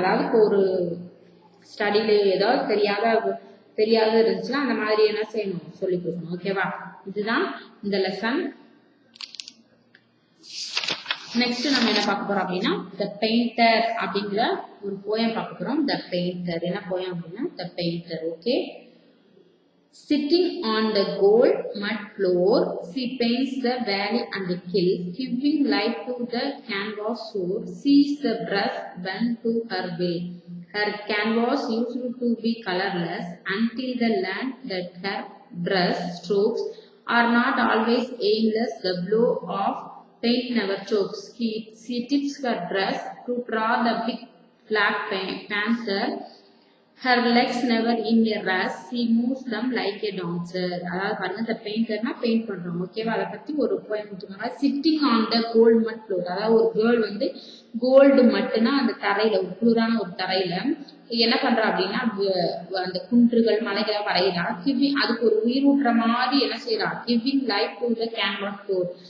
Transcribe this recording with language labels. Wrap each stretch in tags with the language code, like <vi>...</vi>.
<ta>அதாவது இப்போ ஒரு ஸ்டடியில ஏதாவது தெரியாத இருந்துச்சுன்னா அந்த மாதிரி என்ன செய்யணும், சொல்லி கொடுக்கணும். ஓகேவா? இதுதான் இந்த லெசன். நெக்ஸ்ட் நம்ம என்ன பார்க்க போறோம் அப்படின்னா, த பெயிண்டர் அப்படிங்கிற ஒரு போயம் பார்க்க போறோம். த பெயிண்டர் என்ன போயம் அப்படின்னா, த painter. Okay.</ta> <en>Sitting on the gold mud floor, she paints the valley and the hill, giving light to the canvas shore, sees the brush bend to her will. Her canvas used to be colorless until the learned that her brush strokes are not always aimless. The blow of paint never chokes. She tips her brush to draw the big black panther. Her legs never in a rush. She moves them like a dancer.</en> <ta>அதாவது பாருங்க, இந்த பெயிண்டர்னா paint பண்றோம். ஓகேவா? அதை பத்தி ஒரு poem கொடுத்துருக்காங்க.</ta> <en>Sitting on the cold mud floor.</en> <ta>அதாவது ஒரு கேர்ள் வந்து கோல்டு மட்டுனா அந்த தரையில, ஒரு குளிரான ஒரு தரையில என்ன பண்றா அப்படின்னா, அந்த குன்றுகள் மலைகளை வரைகிறா. அதுக்கு ஒரு உயிரூட்டுற மாதிரி என்ன செய்யறா,</ta> <en>Giving life to the canvas floor.</en>